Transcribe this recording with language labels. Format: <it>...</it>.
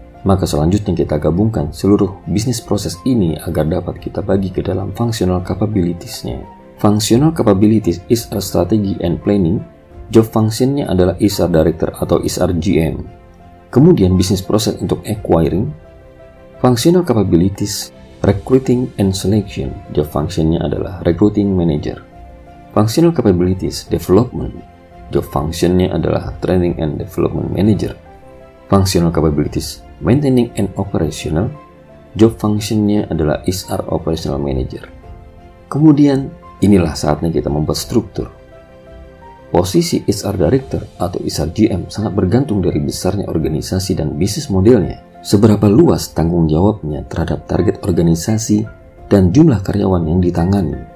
<id>Maka selanjutnya kita gabungkan seluruh bisnis proses ini agar dapat kita bagi ke dalam functional capabilities-nya.</id> <en>Functional capabilities is a strategy and planning.</en> <id>Job function-nya adalah HR Director atau HR GM. Kemudian bisnis proses untuk acquiring.</id> <en>Functional capabilities, recruiting and selection.</en> <id>Job function-nya adalah recruiting manager.</id> <en>Functional capabilities development.</en> <id>Job function-nya adalah training and development manager.</id> <en>Functional capabilities maintaining and operational.</en> <id>Job function-nya adalah HR operational manager. Kemudian inilah saatnya kita membuat struktur. Posisi HR Director atau HR GM sangat bergantung dari besarnya organisasi dan bisnis modelnya. Seberapa luas tanggung jawabnya terhadap target organisasi dan jumlah karyawan yang ditangani.</id>